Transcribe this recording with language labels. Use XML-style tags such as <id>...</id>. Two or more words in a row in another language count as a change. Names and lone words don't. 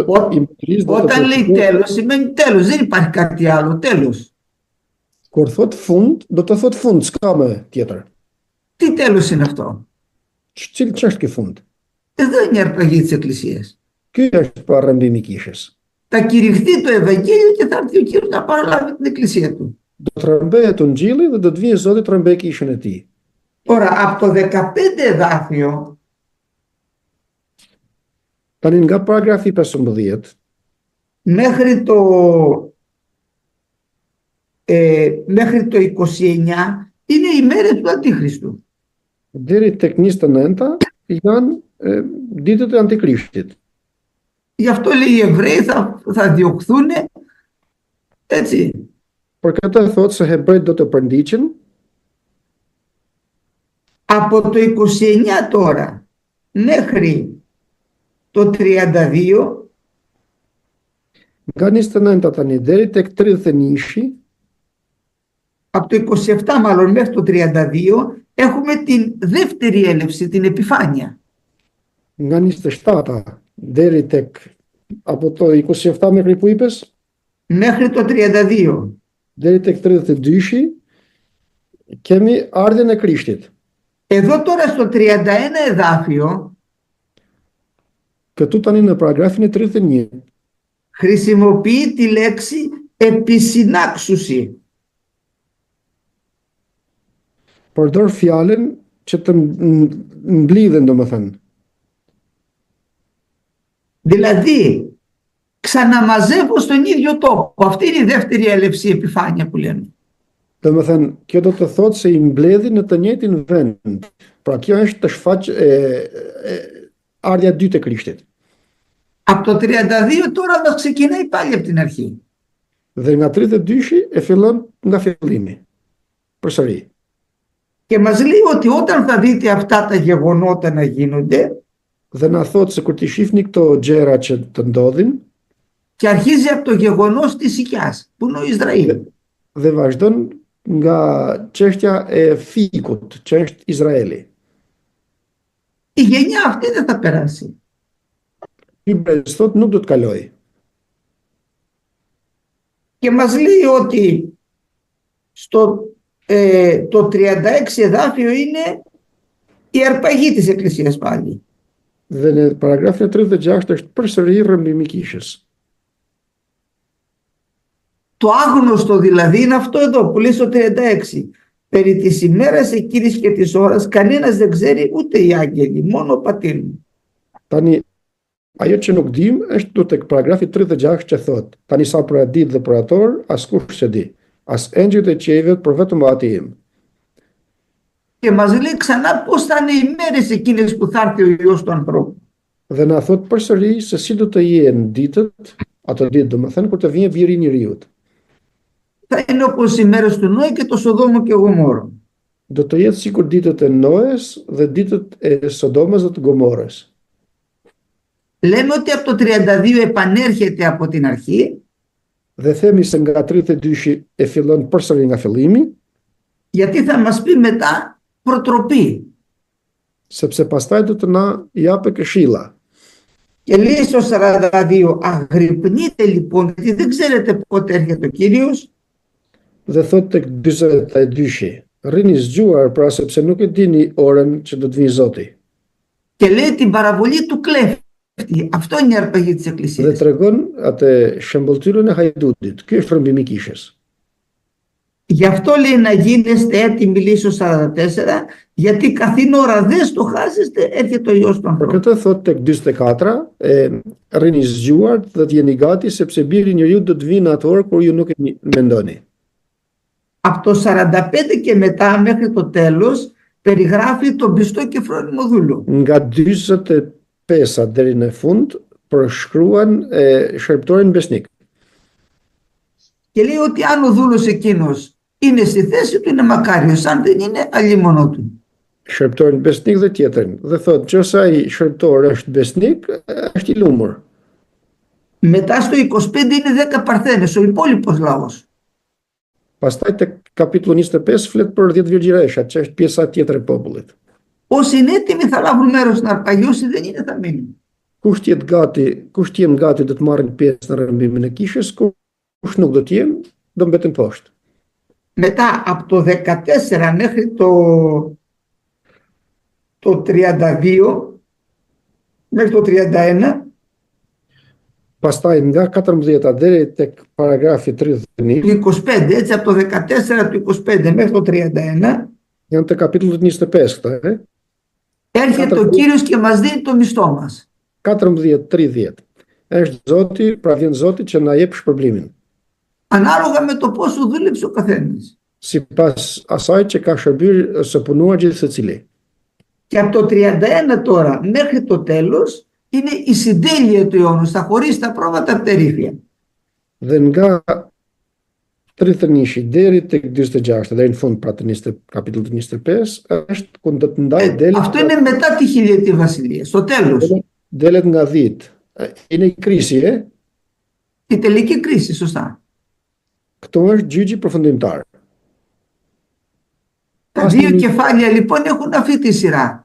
<el>Όταν λέει τέλος σημαίνει τέλος, δεν υπάρχει κάτι άλλο, τέλος.</el> <sq>Kur thot fund, do të thot fund, s'ka më tjetër.</sq> <el>Τι τέλος είναι αυτό?</el> <sq>Ç'është ky fund?</sq> <el>Εδώ είναι η αρπαγή της Εκκλησίας.</el> <sq>Ky është pra rrëmbimi i kishës.</sq> <el>Θα κηρυχθεί το Ευαγγέλιο και θα έρθει ο Κύριος να παραλάβει την Εκκλησία του.</el> <sq>Do të rrëmbehet ungjilli dhe do të vijë Zoti të rrëmbej kishën e tij.</sq> <el>Τώρα, από το 15 εδάφιο</el> <sq>Tani nga paragrafi 15</sq> <el>μέχρι το 29 είναι οι μέρες του Αντίχριστου.</el> <sq>deri tek 29 janë ditët e Antikrishtit.</sq> <el>Γι' αυτό λέει οι Εβραίοι θα διωχθούν, έτσι.</el> <sq>Për këtë thotë se hebrejt do të përndiqen.</sq> <el>Από το 29 τώρα μέχρι το 32</el> <sq>Nga 29 tani deri tek 31,</sq> <el>από το 27 μάλλον μέχρι το 32 έχουμε την δεύτερη έλευση, την επιφάνεια.</el> <sq>Nga 27 deri tek apo</sq> <el>το 27 μέχρι που είπες? Μέχρι το 32.</el> <sq>Deri tek 32 kemi ardhen e Krishtit.</sq> <el>Εδώ τώρα στο 31 εδάφιο</el> <sq>Këtu tani në paragrafin e 31</sq> <el>χρησιμοποιεί τη λέξη επισυνάξουση.</el> <sq>Përdor fjalën që të mblidhen, domethënë.</sq> <el>Δηλαδή ξαναμαζεύω στον ίδιο τόπο. Αυτή είναι η δεύτερη έλευση επιφάνεια που λένε.</el> <sq>Domethënë, kjo do të thotë se i mbledhin në të njëjtin vend. Pra kjo është të shfaq ardha e dytë e Krishtit.</sq> <el>Από το 32 τώρα μας ξεκινάει πάλι από την αρχή.</el> <sq>Dhe nga 32 e fillon nga fillimi. Përsëri.</sq> <el>Και μας λέει ότι όταν θα δείτε αυτά τα γεγονότα να γίνονται,</el> <sq>Dhe na thotë se kur ti shihni këto gjëra që të ndodhin,</sq> <el>και αρχίζει από το γεγονός της οικιάς, που είναι ο Ισραήλ.</el> <sq>dhe vazhdon nga çështja e fikut, që është Izraeli.</sq> <el>Η γενιά αυτή δεν θα περάσει.</el> <sq>Ky brez thotë nuk do të kaloj.</sq> <el>Και μας λέει ότι στο Το 36 εδάφιο είναι η αρπαγή της Εκκλησίας πάλι.</el> <sq>Dhe në paragrafin e 36 është përsëri rrëmbimi i kishës.</sq> <el>Το άγνωστο δηλαδή είναι αυτό εδώ που λέει στο 36. Περί της ημέρας εκείνης και της ώρας κανένας δεν ξέρει, ούτε οι άγγελοι, μόνο ο πατήρ μου.</el> <sq>Tani, ajo që nuk dim është tu tek paragrafi 36 që thot: Tani sa për atë ditë dhe për atë orë, askush s'e di, as engjëjt e qiejve, por vetëm Ati im.</sq> <el>Και μας λέει ξανά πώς θα είναι οι μέρες εκείνες που θα έρθει ο Υιός του ανθρώπου.</el> <sq>Dhe na thot përsëri se si do të jenë ditët, ato ditë domethënë kur të vijë biri i njeriut.</sq> <el>Θα είναι όπως οι μέρες του Νόη και το Σοδόμο και Γομόρων.</el> <sq>Do të jetë sikur ditët e Noes dhe ditët e Sodomës dhe të Gomorës.</sq> <el>Λέμε ότι από το 32 επανέρχεται από την αρχή.</el> <sq>Dhe themi se nga 32 e fillon përsëri nga fillimi,</sq> <el>γιατί θα μας πει μετά προτροπή.</el> <sq>Sepse pastaj do të na japë këshilla.</sq> <el>Και λέει στο 42, αγρυπνείτε λοιπόν, γιατί δεν ξέρετε πότε έρχεται ο Κύριος.</el> <sq>Dhe thot tek 42, rrini zgjuar pra sepse nuk e dini orën që do të vijë Zoti.</sq> <el>Και λέει την παραβολή του κλέφτη. Αυτό είναι η αρπαγή της</el> <sq>Dhe</sq> <el>Εκκλησίας.</el> <sq>tregon atë shëmbulltyrën e hajdutit. Ky është rrëmbimi i kishës.</sq> <el>Γι' αυτό λέει να γίνεστε έτοιμοι, λέει στο 44, γιατί καθήν ώρα δεν στοχάζεστε, έρχεται ο Υιός του</el> <sq>Për</sq> <el>ανθρώπου.</el> <sq>këtë thot tek 44, rrini zgjuar dhe të jeni gati sepse biri i njeriut do të vinë atë orë kur ju nuk e mendoni.</sq> <el>Από το 45 και μετά μέχρι το τέλος περιγράφει τον πιστό και φρόνιμο δούλο.</el> <sq>Nga 45 deri në fund përshkruan shërptorin besnik.</sq> <el>Και λέει ότι αν ο δούλος εκείνος είναι στη θέση του είναι μακάριος, αν δεν είναι αλλήμωνο του.</el> <sq>Shërptorin besnik dhe tjetrin. Dhe thot, nëse ai shërptor është besnik, është i lumur.</sq> <el>Μετά στο 25 είναι 10 παρθένες, ο υπόλοιπος λαός.</el> <sq>Pastaj tek kapitulli 25 flet për 10 virgjëresha, që është pjesa tjetër e popullit.</sq> <el>Όσοι είναι έτοιμοι θα λάβουν μέρος στην αρπαγή, όσοι δεν είναι θα μείνουν.</el> <sq>Kush jenë gati do të marrin pjesë në rrëmbimin e kishës, kush nuk do të jenë, do mbeten poshtë.</sq> <el>Μετά από το 14 μέχρι το 32 μέχρι το 31</el> <sq>Pastaj nga 14 deri tek paragrafi 31,</sq> <el>του 25, έτσι από το 14 του 25 μέχρι το 31</el> <sq>janë të kapitullit 25 këta,</sq> <el>έρχεται ο Κύριος και μας δίνει το μισθό μας.</el> <sq>14-30. Është Zoti, pra vjen Zoti që na jep shpërblimin.</sq> <el>Ανάλογα με το πόσο δούλεψε ο καθένας.</el> <sq>Sipas asaj që ka shërbyer ose punuar gjithë secili.</sq> <el>Και από το 31 τώρα μέχρι το τέλος είναι η συντέλεια του αιώνου, στα χωρίς τα πρόβατα πτερήφια.</el> <sq>Dhe nga 31 deri tek 46 deri në fund pra të kapitullit 25 është ku do të ndaj delet.</sq> <el>Αυτό είναι μετά τη χιλιετή βασιλεία, στο τέλος.</el> <sq>Delet nga 10.</sq> <el>Είναι η κρίση, Η τελική κρίση, σωστά.</el> <sq>Këto është gjyqi përfundimtar.</sq> <el>Τα δύο κεφάλια λοιπόν έχουν αυτή τη σειρά.</el>